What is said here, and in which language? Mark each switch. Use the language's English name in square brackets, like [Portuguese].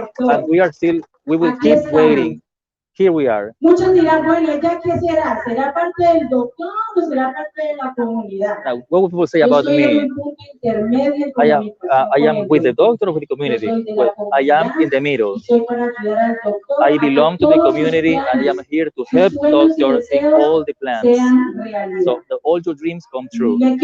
[English] And we will keep waiting. Here we are. [Spanish] Muchos dirán, bueno, ¿ella qué será? ¿Será parte del doctor o será parte de la comunidad? [English] Now, what will people say about me? I am with the doctor or with the community? Well, I am in the middle. I belong to the community and I am here to help doctors in all the plans. So all your dreams come true.